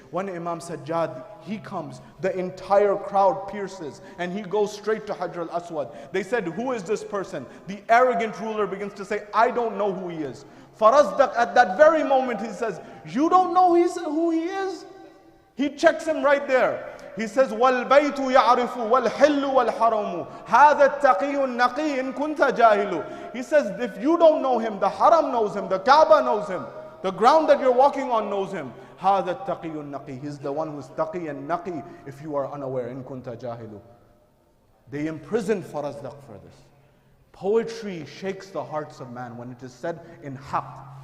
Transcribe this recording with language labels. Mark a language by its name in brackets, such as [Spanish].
[English] When Imam Sajjad, he comes, the entire crowd pierces, and he goes straight to Hajar al-Aswad. They said, who is this person? The arrogant ruler begins to say, I don't know who he is. Farazdaq, at that very moment, he says, you don't know who he is? He checks him right there. He says, [Arabic] وَالْبَيْتُ يَعْرِفُ وَالْحِلُّ وَالْحَرَمُ هَذَا التَّقِيُّ النَّقِيُّ إِن كُنْتَ جَاهِلُ. [English] He says, if you don't know him, the haram knows him, the Kaaba knows him, the ground that you're walking on knows him. [Arabic] هَذَا التَّقِيُّ النَّقِيُّ. [English] He's the one who's taqi and naqi, if you are unaware. [Arabic] إِن كُنْتَ جَاهِلُ. [English] They imprisoned Farazdaq for this. Poetry shakes the hearts of man when it is said in haqq.